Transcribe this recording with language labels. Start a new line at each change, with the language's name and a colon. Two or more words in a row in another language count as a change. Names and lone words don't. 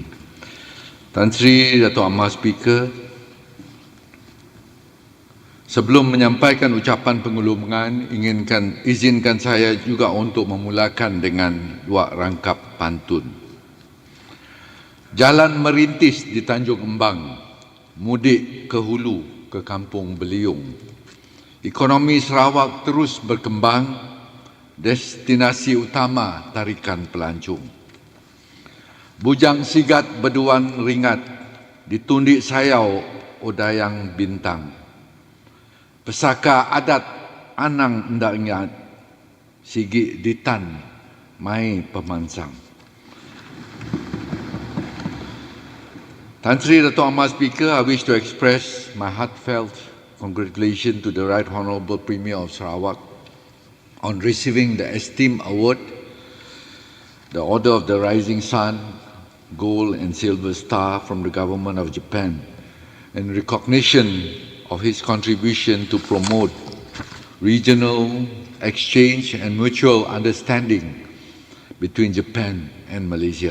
Malay: Tan Sri Dato' Ahmad Speaker, sebelum menyampaikan ucapan penggulungan, izinkan saya juga untuk memulakan dengan dua rangkap pantun. Jalan merintis di Tanjung Embang, mudik ke hulu ke Kampung Beliung. Ekonomi Sarawak terus berkembang, destinasi utama tarikan pelancong.
Iban: Bujang sigat berduan ringat, ditundik sayau odayang bintang. Pesaka adat anang ndak ingat, sigi ditan mai pemansang.
English: Tan Sri Dato' Ahmad Speaker, I wish to express my heartfelt congratulations to the Right Honourable Premier of Sarawak on receiving the esteemed award, the Order of the Rising Sun, Gold and Silver Star from the Government of Japan, in recognition of his contribution to promote regional exchange and mutual understanding between Japan and Malaysia.